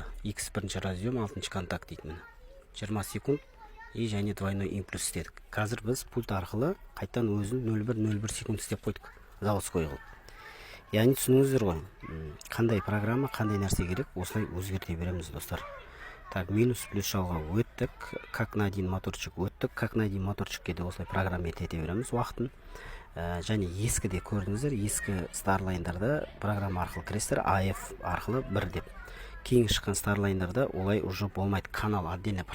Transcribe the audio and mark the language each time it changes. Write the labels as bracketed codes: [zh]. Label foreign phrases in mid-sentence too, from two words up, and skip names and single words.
[ru] X1 разъем, 6 контакт [kk] дейді міне. [ru] 20 секунд и және двойной импульс істедік. [kk] Қазір біз пульт арқылы қайтан өзін 0,1 секунд істеп қойдық. Заводской қылып. Яғни түсініңіздер ғой. Қандай программа, қандай нәрсе керек, осылай өзгерте береміз, достар. Так, минус плюс шалға өттік. [ru] Как на один моторчик өттік. Как на один [kk] моторчикке де осылай программа ете береміз уақытын. Және ескіде көрдіңіздер, ескі Starline-дарда программа арқылы кіресіздер, AF арқылы 1 деп. Кейін шыққан Starline-дарда олай уже болмайды, [ru] канал отдельно